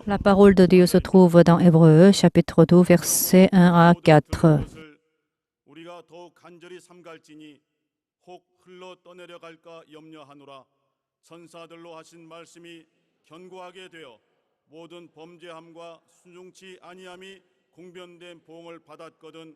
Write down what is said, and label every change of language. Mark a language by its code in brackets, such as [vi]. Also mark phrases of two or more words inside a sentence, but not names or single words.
[fr] La parole de Dieu se trouve dans Hébreux, chapitre 2, versets 1 à 4. [ko] 우리가 더욱 간절히 삼갈지니 혹 흘러 떠내려 갈까 염려하노라. 천사들로 하신 말씀이 견고하게 되어 모든 범죄함과 순종치 아니함이 공변된 보응을 받았거든.